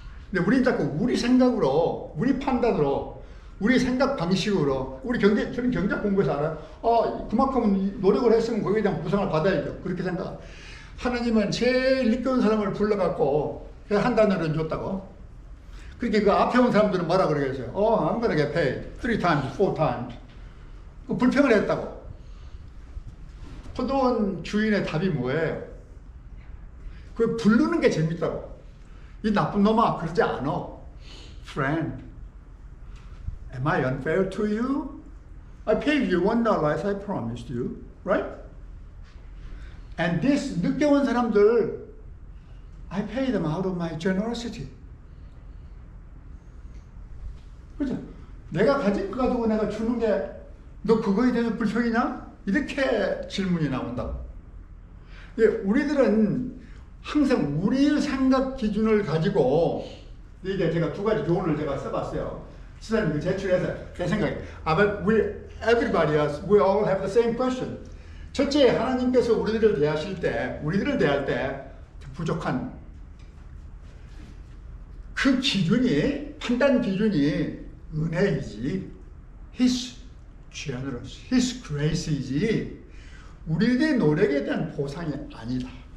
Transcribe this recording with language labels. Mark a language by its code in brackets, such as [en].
[ko] 근데 우리는 자꾸 우리 생각으로, 우리 판단으로, 우리 생각 방식으로, 저는 경제 공부에서 알아요. 그만큼 노력을 했으면 거기에 대한 보상을 받아야죠. 그렇게 생각. 하나님은 제일 늦게 온 사람을 불러갖고 한 단어를 줬다고. 그렇게 그 앞에 온 사람들은 뭐라 그러겠어요? [en] I'm gonna get paid 3 times, 4 times. [ko] 그 불평을 했다고. 포도원 주인의 답이 뭐예요? 그 부르는 게 재밌다고. 이 나쁜 놈아, 그러지 않아. [en] Friend, am I unfair to you? I paid you $1 as I promised you, right? And this [ko] 늦게 온 사람들, [en] I pay them out of my generosity. [ko] 그죠? 내가 가진 거 가지고 내가 주는 게 너 그거에 대해서 불평이냐? 이렇게 질문이 나온다고. 예, 우리들은 항상 우리의 생각 기준을 가지고 이게 제가 두 가지 조언을 제가 써봤어요. 시사님 제출해서 제 생각에 [en] but everybody else, we all have the same question. [ko] 첫째, 하나님께서 우리를 대할 때 부족한 그 기준이 판단 기준이 은혜이지, [en] His generous, His grace [ko] 이지 우리들의 노력에 대한 보상이 아니다.